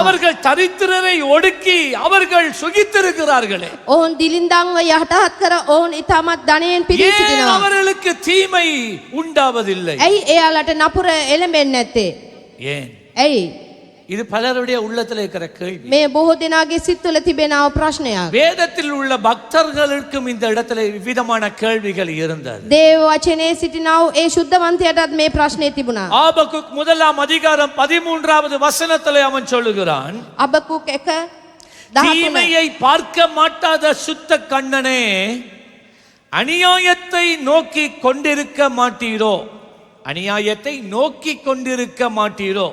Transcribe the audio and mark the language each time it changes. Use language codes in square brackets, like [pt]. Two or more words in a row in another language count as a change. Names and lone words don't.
[ta] அவர்கள் தரித்திரரை ஒடுக்கி அவர்கள் சுகித்திருக்கிறார்களே. [si] ඔවුන් දිලින්දන්ව යහටහත් කර ඔවුන් ඊටමත් ධනයෙන් පිරී [ta] ஏன் [si] සිටිනවා. [ta] அவர்களுக்கு தீமை உண்டாவதில்லை? [si] ඇයි එයාලට නපුර එළඹෙන්නේ නැත්තේ? [ta] ஏன்? [si] ඇයි? [ta] இது பலருடைய உள்ளத்தில் இருக்கிற கேள்வி. [si] මේ බොහෝ දෙනාගේ සිත්වල තිබෙනව ප්‍රශ්නයක්. [ta] வேதத்தில் உள்ள பக்தர்களுக்கும் இந்த இடத்துல விதமான கேள்விகள் இருந்தது. [si] දේව වචනේ සිටිනව ඒ සුද්ධවන්තයටත් මේ ප්‍රශ්නේ තිබුණා. [ta] ஆபகுக் 1 13வது வசனத்திலே அவன் சொல்லுகிறான், [si] අබකුක් 1:13. [ta] தீமையை பார்க்க மாட்டாத சுத்த கண்ணனே, அநியாயத்தை நோக்கி கொண்டிருக்க மாட்டீரோ? அநியாயத்தை நோக்கி கொண்டிருக்க மாட்டீரோ?